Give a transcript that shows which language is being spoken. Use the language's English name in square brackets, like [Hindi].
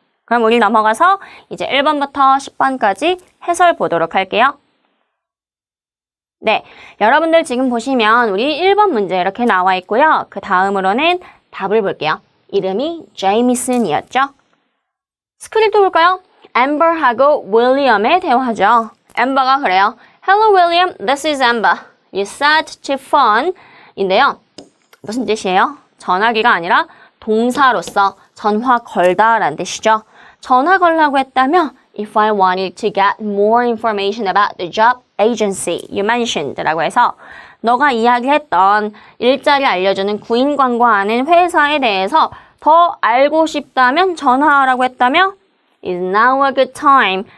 [Korean] 그럼 우리 넘어가서 이제 1번부터 10번까지 해설 보도록 할게요. 네, 여러분들 지금 보시면 우리 1번 문제 이렇게 나와 있고요. 그 다음으로는 답을 볼게요. 이름이 제이미슨이었죠. 스크립트 볼까요? 엠버하고 윌리엄의 대화죠. 엠버가 그래요. [English] Hello William, this is Amber. You said to phone [Korean] 인데요. 무슨 뜻이에요? 전화기가 아니라 동사로서 전화 걸다 라는 뜻이죠. 전화 걸라고 했다면 [English] If I wanted to get more information about the job agency you mentioned [Korean] 라고 해서 너가 이야기했던 일자리 알려주는 구인 광고하는 회사에 대해서 더 알고 싶다면 전화하라고 했다며 [English] Is now a good time?